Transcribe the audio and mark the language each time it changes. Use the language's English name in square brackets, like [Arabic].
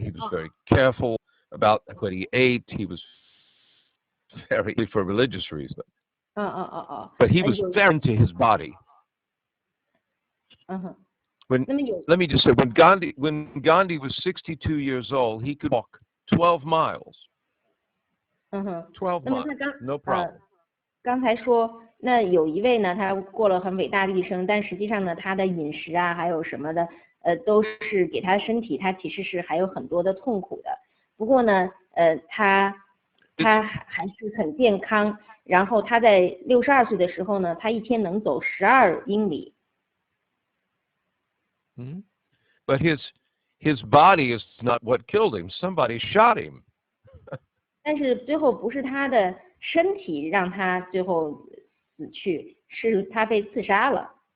[English] He was very careful about what he ate. He was very for religious reasons. But he was very into his body. Let me just say, when Gandhi was 62 years old, he could walk 12 miles. 12 miles, no problem. [Chinese] 刚才说，那有一位呢，他过了很伟大的一生，但实际上呢，他的饮食啊，还有什么的，都是给他身体，他其实是还有很多的痛苦的。不过呢，他还是很健康。然后他在62岁的时候呢，他一天能走12英里。 [English] But his body is not what killed him. Somebody shot him. [Chinese] 但是最后不是他的身体让他最后死去，是他被刺杀了。